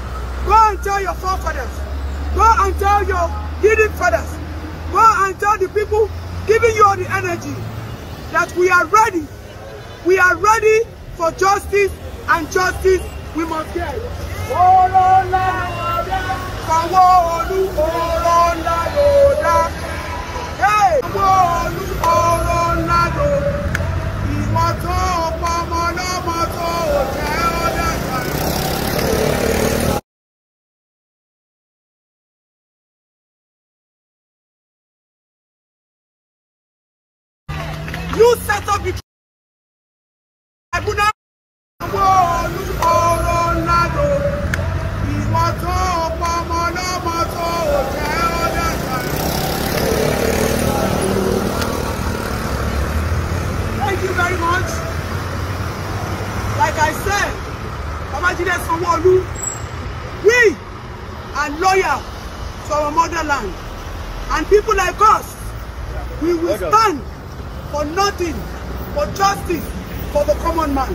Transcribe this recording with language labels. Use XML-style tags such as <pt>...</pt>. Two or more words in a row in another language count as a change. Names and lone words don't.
<en>Go and tell your forefathers. Go and tell your hidden fathers. Go and tell the people giving you all the energy that we are ready. We are ready for justice, and justice we must get.</en> <yo>Sanwo-Olu ọ̀rọ̀ ńlá ló dá. Sanwo-Olu ọ̀rọ̀ ńlá ló dá. Ìwọ tó pọmọ lọ́mọ tó jẹ́ ó dàgbà.</yo> <en>You set up the tribunal.</en> <yo>Sanwo-Olu ọ̀rọ̀ ńlá ló dá. Ìwọ tó pọmọ lọ́mọ tó jẹ́ ó dàgbà.</yo> <en>Thank you very much. Like I said, Babajide Sanwo-Olu, we are loyal to our motherland. And people like us, we will stand for nothing, for justice, for the common man.</en>